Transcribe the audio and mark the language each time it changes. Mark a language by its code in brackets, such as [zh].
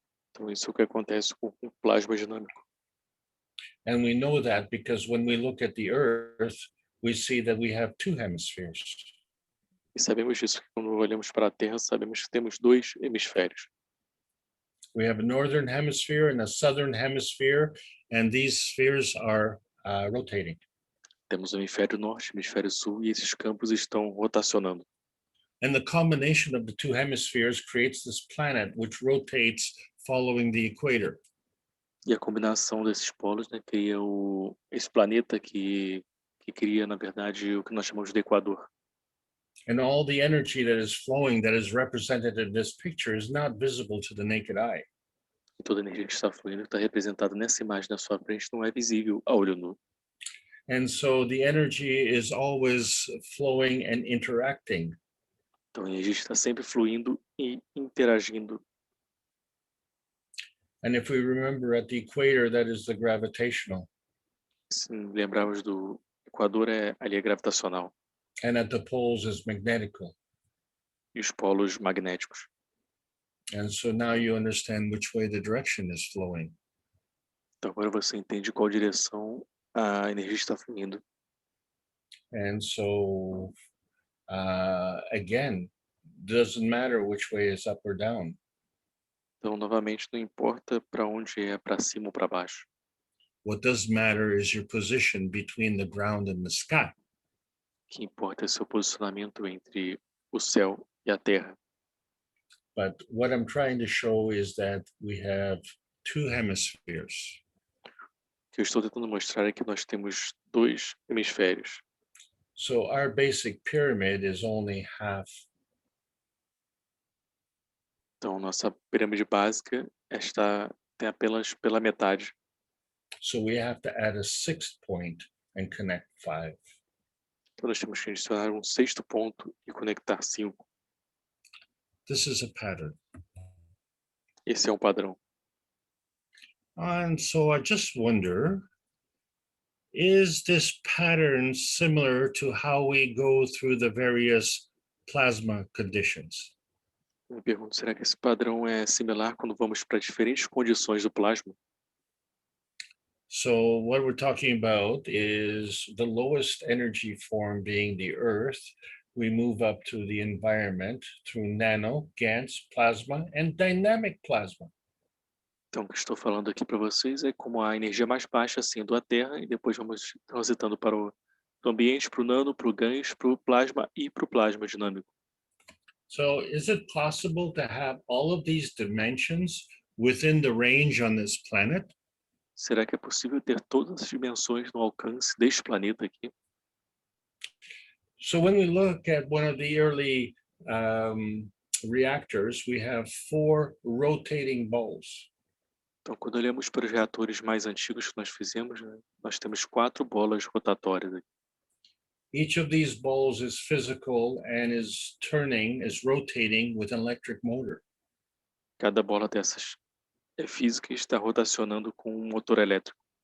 [pt] Então, isso é o que acontece com o plasma dinâmico. [en] And we know that because when we look at the Earth, we see that we have two hemispheres. [pt] E sabemos disso, que quando olhamos para a Terra, sabemos que temos dois hemisférios. [en] We have a northern hemisphere and a southern hemisphere, and these spheres are rotating. [pt] Temos o hemisfério norte, hemisfério sul, e esses campos estão rotacionando. [en] And the combination of the two hemispheres creates this planet which rotates following the equator. [pt] E a combinação desses polos, né, cria esse planeta que cria, na verdade, o que nós chamamos de equador. [en] And all the energy that is flowing, that is represented in this picture, is not visible to the naked eye. [pt] E toda a energia que está fluindo, que está representada nessa imagem na sua frente, não é visível a olho nu. [en] And so the energy is always flowing and interacting. [pt] Então a energia está sempre fluindo e interagindo. [en] And if we remember at the equator, that is the gravitational. [pt] Se lembrarmos do equador ali é gravitacional [en] and at the poles is magnetical. [pt] e os polos magnéticos. [en] And so now you understand which way the direction is flowing. [pt] Então agora você entende qual direção a energia está fluindo. [en] And so, again, doesn't matter which way is up or down. [pt] Então, novamente, não importa para onde é, para cima ou para baixo. [en] What does matter is your position between the ground and the sky. [pt] O que importa é seu posicionamento entre o céu e a terra. [en] But what I'm trying to show is that we have two hemispheres. [pt] O que eu estou tentando mostrar é que nós temos dois hemisférios. [en] So our basic pyramid is only half. [pt] Então, nossa pirâmide básica tem apenas pela metade. [en] So we have to add a sixth point and connect 5. [pt] Então, nós temos que adicionar um sexto ponto e conectar 5. [en] This is a pattern. [pt] Esse é um padrão. [en] And so I just wonder, is this pattern similar to how we go through the various plasma conditions? [pt] Eu me pergunto, será que esse padrão é similar quando vamos para diferentes condições do plasma? [en] So what we're talking about is the lowest energy form being the Earth. We move up to the environment through nano, GANs, plasma, and dynamic plasma. [pt] Então, o que estou falando aqui para vocês é como a energia mais baixa sendo a Terra, e depois vamos transitando para o do ambiente, para o nano, para o GANs, para o plasma e para o plasma dinâmico. [en] So is it possible to have all of these dimensions within the range on this planet? [pt] Será que é possível ter todas as dimensões no alcance deste planeta aqui? [en] So when we look at one of the early reactors, we have 4 rotating balls. [pt] Então, quando olhamos para os reatores mais antigos que nós fizemos, né, nós temos 4 bolas rotatórias aqui. [en] Each of these balls is physical and is rotating with an electric motor. [pt] Cada bola dessas é física e está rotacionando com um motor elétrico.